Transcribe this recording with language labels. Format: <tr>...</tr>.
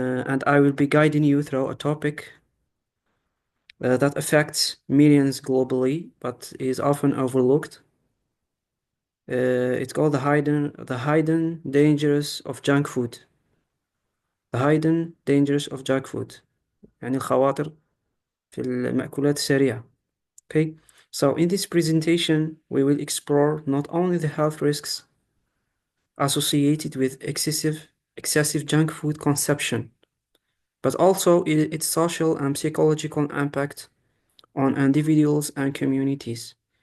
<en>And I will be guiding you through a topic that affects millions globally but is often overlooked. It's called the hidden dangers of junk food. The hidden dangers of junk food.</en> <ar>يعني الخواطر في المأكولات السريعة.</ar> <en>Okay, so in this presentation we will explore not only the health risks associated with excessive junk food consumption, but also its social and psychological impact on individuals and communities.</en>